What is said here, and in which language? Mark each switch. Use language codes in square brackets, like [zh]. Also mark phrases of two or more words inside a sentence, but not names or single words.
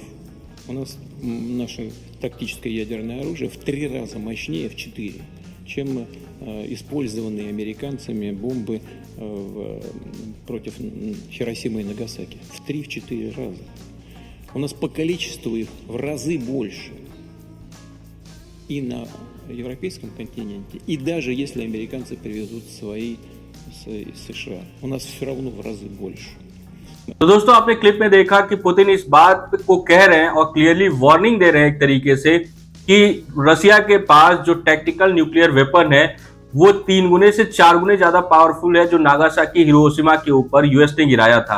[ru] У нас наше тактическое ядерное оружие в 3 раза мощнее, в 4, чем использованные американцами бомбы против Хиросимы и Нагасаки. В 3-4 раза. У нас по количеству их в разы больше. И на европейском континенте, и даже если американцы привезут свои из США, у нас все равно в разы больше. [hi] तो दोस्तों, आपने क्लिप में देखा कि पुतिन इस बात को कह रहे हैं और [en] clearly warning [hi] दे रहे हैं एक तरीके से कि रसिया के पास जो [en] tactical nuclear weapon [hi] है वो 3 गुने से 4 गुने ज्यादा पावरफुल है जो नागासाकी हिरोशिमा के ऊपर यूएस ने गिराया था।